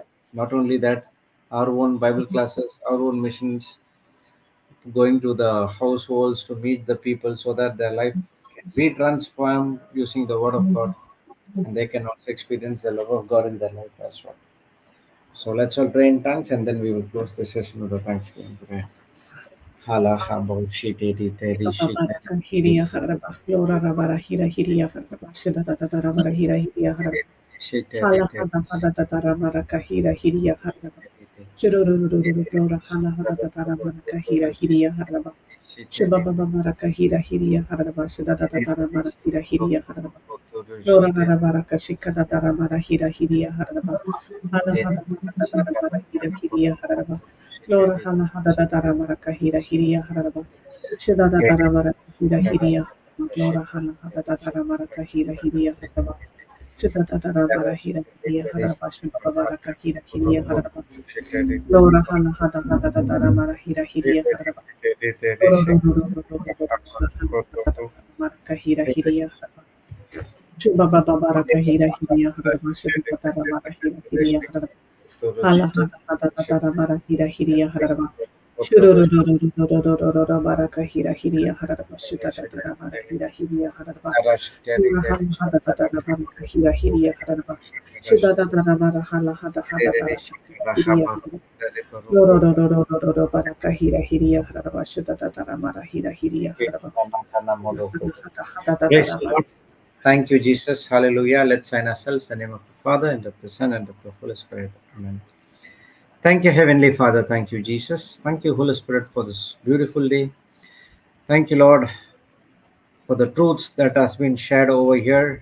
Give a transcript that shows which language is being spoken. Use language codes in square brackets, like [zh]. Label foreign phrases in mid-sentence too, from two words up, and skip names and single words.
[en] Not only that, our own Bible classes, our own missions, going to the households to meet the people so that their life can be transformed using the Word of God and they can also experience the love of God in their life as well. So let's all pray in tongues and then we will close the session with the Thanksgiving prayer. Hala habo shitty teddy Baraka hiria haraba flora rabara hira hiria haraba shida da da da rabara hira hiria haraba hala shitty hada hada da da rabara kahira hiria haraba shururururu flora hala hada da da rabara kahira hiria haraba shiba baba baraka hira hiria haraba shida da da da rabara hira hiria haraba flora rabara kashika da da rabara hira hiria haraba hala hada da da rabara hira hiria haraba flora hala hada da da rabara kahira hiria haraba shida da da rabara hira hiria flora hala hada da da rabara kahira hiria haraba shida da da rabara hira hiria haraba shiba baba baraka hira hiria haraba flora hala hada hada da da rabara hira hiria haraba Kahira hiria Shuba baba baraka hira hiria haraba shiba tara mara hira hiria haraba hala hada hada tara mara hira hiria haraba shururururururururururu baraka hira hiria haraba shuda tara mara hira hiria haraba sura hala hada tara baraka hira hiria haraba shuda tara mara hala hada hada tara hiria haraba lororororororo baraka hira hiria haraba shuda tara mara hira hiria haraba hada hada Praise tara the mara Lord. Thank you, Jesus. Hallelujah. Let's sign ourselves in the name of the Father and of the Son and of the Holy Spirit. Amen. Thank you, Heavenly Father. Thank you, Jesus. Thank you, Holy Spirit, for this beautiful day. Thank you, Lord, for the truths that has been shared over here.